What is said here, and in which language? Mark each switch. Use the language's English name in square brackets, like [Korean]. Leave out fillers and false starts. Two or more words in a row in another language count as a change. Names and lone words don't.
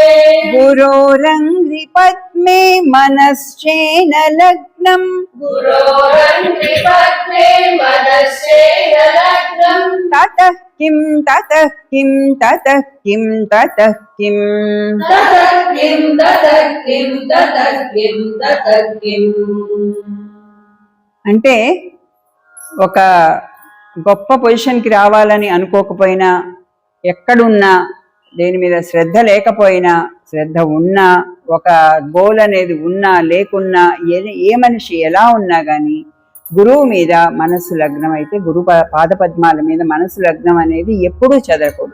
[Sanskrit] गुरोरङ्घ्रिपद्मे मनश्चेन लग्नम् गुरोरङ्घ्रिपद्मे मनस्सेन लग्नम् ततः किं ततः किं ततः किं ततः किम् ततः किं ततः किं ततः किं ततः किम् [Telugu] అంటే ఒక గొప్ప పొజిషన్కి రావాలని అనుకోకపోయినా, ఎక్కడున్నా, దేని మీద శ్రద్ధ లేకపోయినా, శ్రద్ధ ఉన్నా, ఒక గోల్ అనేది ఉన్నా లేకున్నా, ఏ మనిషి ఎలా ఉన్నా కానీ గురువు మీద మనస్సు లగ్నం అయితే, గురు పాదపద్మాల మీద మనస్సు లగ్నం అనేది ఎప్పుడూ చెదరకూడదు.